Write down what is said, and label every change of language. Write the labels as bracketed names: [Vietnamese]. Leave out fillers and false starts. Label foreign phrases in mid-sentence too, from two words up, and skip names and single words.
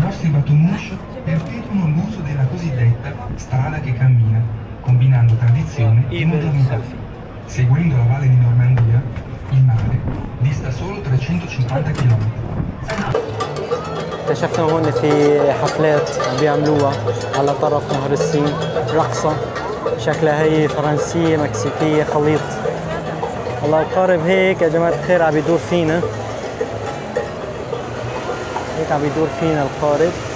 [Italian] nostri Batoumuche perpetuano l'uso della cosiddetta strada che cammina, combinando tradizione e modernità. Seguendo la valle di Normandia, il mare dista solo 350 km. [Arabic] اكتشفنا هون في حفلات عم بيعملوها على طرف نهر السين، رقصة شكلها هي فرنسية مكسيكية خليط. والله القارب هيك يا جماعة الخير عم يدور فينا، هيك عم يدور فينا القارب.